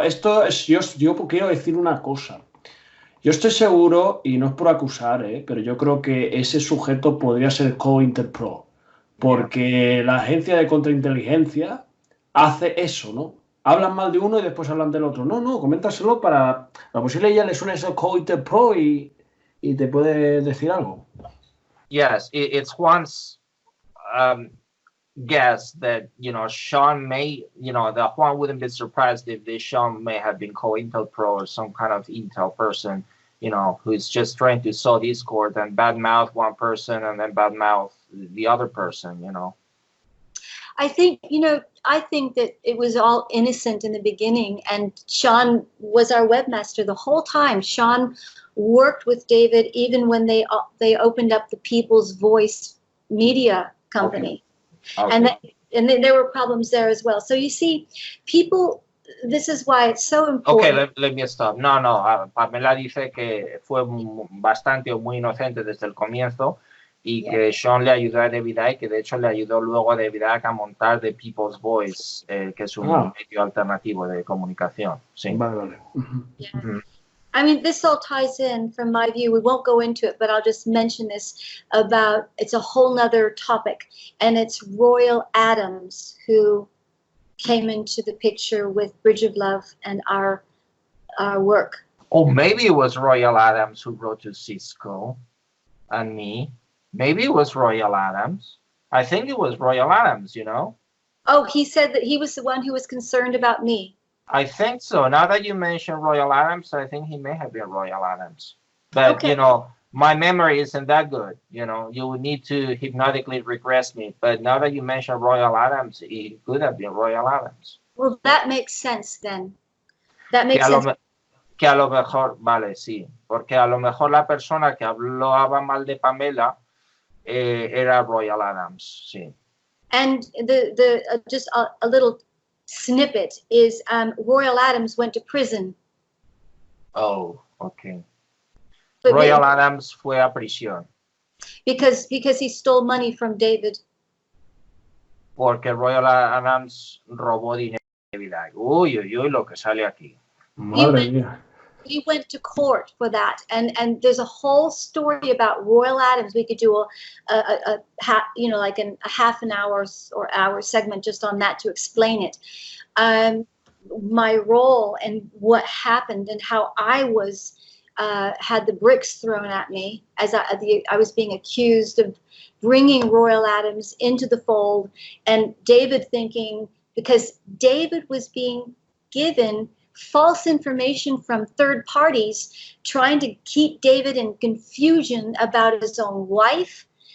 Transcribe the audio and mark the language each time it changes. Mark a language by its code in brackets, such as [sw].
[es] Esto es, yo quiero decir una cosa. Yo estoy seguro, y no es por acusar, pero yo creo que ese sujeto podría ser COINTERPRO. Porque la agencia de contrainteligencia hace eso, ¿no? Hablan mal de uno y después hablan del otro. No, coméntaselo para... La posible ella le suena ese COINTERPRO y te puede decir algo. [en] Yes, it's Juan's guess that, Sean may, that Juan wouldn't be surprised if this Sean may have been COINTELPRO or some kind of intel person, who's just trying to sow discord and badmouth one person and then badmouth the other person, I think that it was all innocent in the beginning, and Sean was our webmaster the whole time. Sean worked with David even when they opened up the People's Voice media company. Okay. And there were problems there as well. So you see, people, this is why it's so important. Okay, let me stop. [es] No, Pamela dice que fue bastante o muy inocente desde el comienzo y que Sean le ayudó a David Icke, que de hecho le ayudó luego a David Icke a montar The People's Voice, que es un medio alternativo de comunicación. Sí. Vale. [en] Yeah. I mean, this all ties in from my view. We won't go into it, but I'll just mention this about, it's a whole nother topic. And it's Royal Adams who came into the picture with Bridge of Love and our work. Oh, maybe it was Royal Adams who wrote to Cisco and me. Maybe it was Royal Adams. I think it was Royal Adams, Oh, he said that he was the one who was concerned about me. I think so. Now that you mention Royal Adams, I think he may have been Royal Adams. But, okay. My memory isn't that good. You would need to hypnotically regress me. But now that you mention Royal Adams, it could have been Royal Adams. Well, that makes sense then. That makes sense. [es] Que a lo mejor, vale, sí. Porque a lo mejor la persona que hablaba mal de Pamela era Royal Adams, sí. [en] And just a little snippet is Royal Adams went to prison. Oh, okay. But [es] Royal Adams fue a prisión. [en] Because he stole money from David. [es] Porque Royal Adams robó dinero de David Icke. Uy, lo que sale aquí. Madre mía. [en] we went to court for that, and there's a whole story about Royal Adams. We could do a half an hour or hour segment just on that to explain it. My role and what happened and how I was had the bricks thrown at me as I was being accused of bringing Royal Adams into the fold, and David thinking, because David was being given false information from third parties, trying to keep David in confusion about his own wife